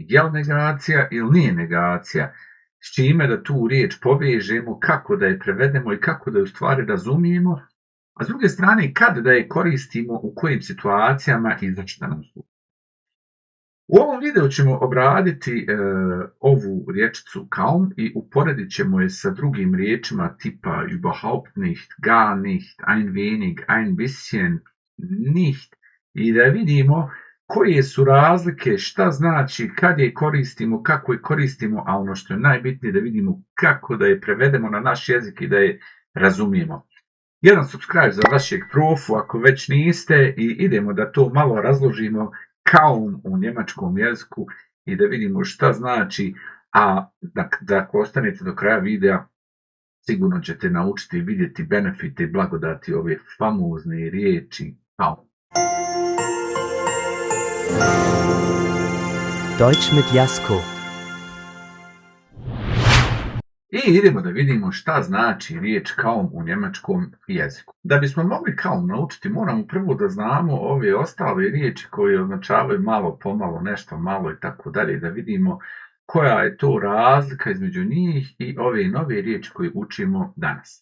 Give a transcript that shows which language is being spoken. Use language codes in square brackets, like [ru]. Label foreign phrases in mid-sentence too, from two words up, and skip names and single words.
[bs] Je li negacija ili nije negacija? S čime da tu riječ povežemo, kako da je prevedemo i kako da je u stvari razumijemo, a s druge strane kad da je koristimo, u kojim situacijama i za šta nam služi. U ovom videu ćemo obraditi ovu rječicu kaum i uporedit ćemo je sa drugim riječima tipa [de] überhaupt nicht, gar nicht, ein wenig, ein bisschen, [bs] nicht i da vidimo koje su razlike, šta znači, kad je koristimo, kako je koristimo, a ono što je najbitnije da vidimo kako da je prevedemo na naš jezik i da je razumijemo. Jedan subscribe za vašeg profu ako već niste i idemo da to malo razložimo kaum u njemačkom jeziku i da vidimo šta znači, a da ako ostanete do kraja videa sigurno ćete naučiti vidjeti benefite i blagodati ove famozne riječi kaum. Deutsch mit Jasko. I idemo da vidimo šta znači riječ kaum u njemačkom jeziku. Da bismo mogli kaum naučiti, moramo prvo da znamo ove ostale riječi koje označavaju malo, pomalo, nešto malo i tako dalje, da vidimo koja je to razlika između njih i ove nove riječi koje učimo danas.